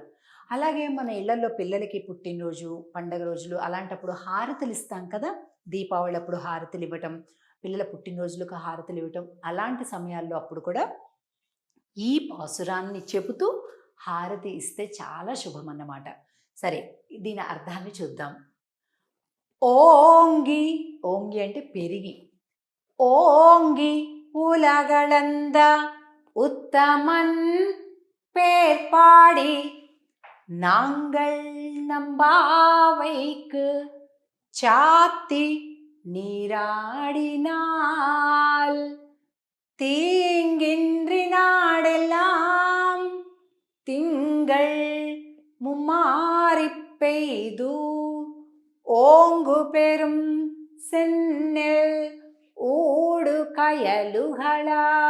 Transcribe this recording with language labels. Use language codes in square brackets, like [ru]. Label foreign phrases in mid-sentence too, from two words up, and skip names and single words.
[te] అలాగే మన ఇళ్లలో పిల్లలకి పుట్టినరోజు, పండగ రోజులు అలాంటప్పుడు హారతులు ఇస్తాం కదా, దీపావళి అప్పుడు హారతులు ఇవ్వటం, పిల్లల పుట్టినరోజులకు హారతులు ఇవ్వటం, అలాంటి సమయాల్లో అప్పుడు కూడా ఈ పాసురాన్ని చెబుతూ హారతి ఇస్తే చాలా శుభం అన్నమాట. సరే, దీని అర్థాన్ని చూద్దాం. ఓంగి, ఓంగి అంటే పెరిగి, [ta] ஓங்கி உலகளந்த உத்தமன் பேர்பாடி நாங்கள் நம்பாவைக்கு சாத்தி நீராடினால் தீங்கின்றி நாடெல்லாம் திங்கள் மும்மாறி பெய்து ஓங்கு பெரும் செந்நெல் ஊடு கயலுகளா